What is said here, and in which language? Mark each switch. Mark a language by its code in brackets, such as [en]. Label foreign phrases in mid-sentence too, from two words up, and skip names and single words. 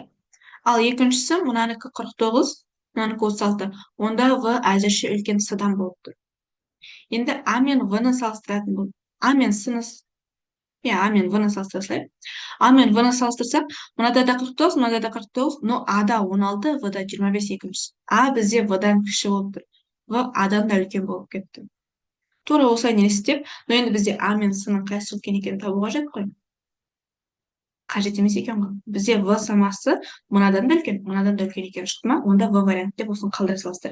[kk] Ал екіншісі мынанікі 49, мынанікі 36. Онда В әзірше үлкен С-дан болып тұр. Енді А мен В-ны салыстыратын болып. А мен С-ны а мен в-ны салыстыра а мен в-ны салыстырсақ, мынада да 49, мынада да 49, но а-да 16, в-да 25 екіншісі. А бізде в-дан кіші болып тұр. В а-дан да үлкен болып кетті. Тура осылай елестеп, но енді бізде а мен с-ның қайсысы үлкен екенін табу қажет қой. Қажет емес екен ғой. Бізде в самасы мынадан да үлкен екені шықты ма, онда в вариант деп осыны қалдыра салыстырып.